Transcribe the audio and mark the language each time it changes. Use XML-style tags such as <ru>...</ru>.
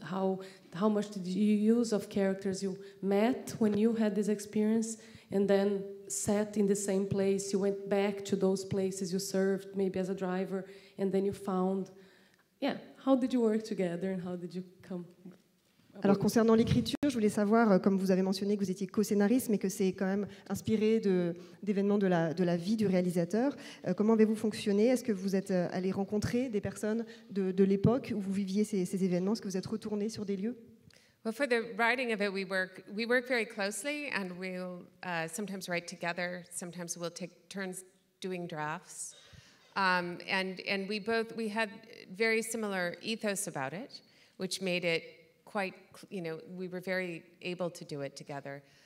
<en>How much did you use of characters you met when you had this experience, and then sat in the same place? You went back to those places you served, maybe as a driver, and then you found. Yeah, how did you work together and how did you come?</en> <fr>Alors concernant l'écriture, je voulais savoir, comme vous avez mentionné que vous étiez co-scénariste, mais que c'est quand même inspiré d'événements de la vie du réalisateur. Comment avez-vous fonctionné? Est-ce que vous êtes allé rencontrer des personnes de l'époque où vous viviez ces événements? Est-ce que vous êtes retourné sur des lieux?</fr> <en>Well, for the writing of it, we work very closely, and we'll sometimes write together. Sometimes we'll take turns doing drafts. And we had very similar ethos about it, which made it quite, we were very able to do it together.</en>